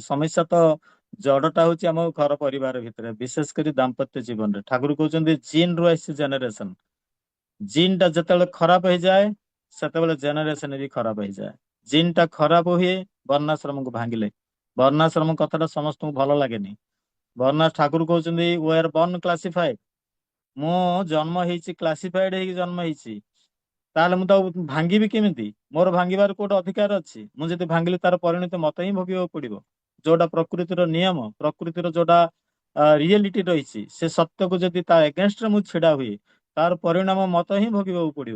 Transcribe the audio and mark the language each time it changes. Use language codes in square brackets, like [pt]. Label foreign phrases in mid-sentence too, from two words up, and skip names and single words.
[or] ସମସ୍ୟା ତ ଜଡଟା ହଉଛି ଆମ ଘର ପରିବାର ଭିତରେ, ବିଶେଷ କରି ଦାମ୍ପତ୍ୟ ଜୀବନରେ। ଠାକୁର କହୁଛନ୍ତି ଜିନ୍ ରୁ ଆସିଛି ଜେନେରେସନ। ଜିନ୍ ଟା ଯେତେବେଳେ ଖରାପ ହେଇଯାଏ, ସେତେବେଳେ ଜେନେରେସନ ବି ଖରାପ ହେଇଯାଏ। ଜିନ୍ ଟା ଖରାପ ହୁଏ ବର୍ଣ୍ଣାଶ୍ରମକୁ ଭାଙ୍ଗିଲେ। ବର୍ଣ୍ଣାଶ୍ରମ କଥାଟା ସମସ୍ତଙ୍କୁ ଭଲ ଲାଗେନି। ବର୍ଣ୍ଣାସ ଠାକୁର କହୁଛନ୍ତି [en] we are born classified। [or] ମୁଁ ଜନ୍ମ ହେଇଛି କ୍ଲାସିଫାଇଡ ହେଇକି ଜନ୍ମ ହେଇଛି, ତାହେଲେ ମୁଁ ତାକୁ ଭାଙ୍ଗିବି କେମିତି? ମୋର ଭାଙ୍ଗିବାର କୋଉଠି ଅଧିକାର ଅଛି? ମୁଁ ଯଦି ଭାଙ୍ଗିଲି ତାର ପରିଣତି ମତେ ହିଁ ଭୋଗିବାକୁ ପଡିବ। ଯୋଉଟା ପ୍ରକୃତିର ନିୟମ, ପ୍ରକୃତିର ଯୋଉଟା ରିଏଲିଟି ରହିଛି, ସେ ସତ୍ୟକୁ ଯଦି ତା ଏଗେନଷ୍ଟରେ ମୁଁ ଛିଡା ହୁଏ, ତାର ପରିଣାମ ମତେ ହିଁ ଭୋଗିବାକୁ ପଡିବ।